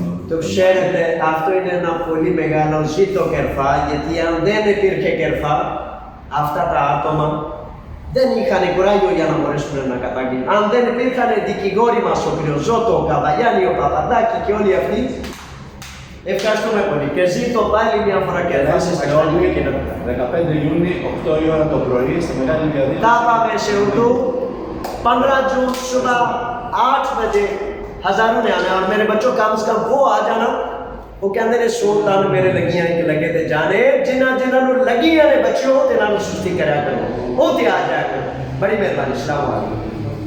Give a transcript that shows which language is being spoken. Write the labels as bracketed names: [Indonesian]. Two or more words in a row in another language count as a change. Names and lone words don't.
[Greek] Το ξέρετε, αυτό είναι ένα πολύ μεγάλο ζήτο κερφά, γιατί αν δεν υπήρχε κερφά, αυτά τα άτομα δεν είχαν κουράγιο για να μπορέσουν να καταγγείλουν. Αν δεν υπήρχαν δικηγόροι μας, ο κ. Ζώτο, ο Καβαλιάνη, ο Παπαντάκη και όλοι αυτοί, ευχαριστούμε πολύ. Και ζήτω πάλι μια φορά κερφά. 15 Ιούνιου, 8 η ώρα το πρωί, στη μεγάλη διαδήλωση. Θα πάμε σε Ουρδού, [Urdu] 15 جون صبح 8 بجے ہزاروں نے آنا, اور میرے بچوں کم سے کم وہ آ جانا. [Punjabi] وہ کہتے ہیں سو تن میرے لگیاں ایک لگے تے جانے, جنہوں لگیاں نے بچوں تنہوں سستی کریا کرو, وہ تے آ جایا کرو. [Urdu] بڑی مہربانی, السلام علیکم.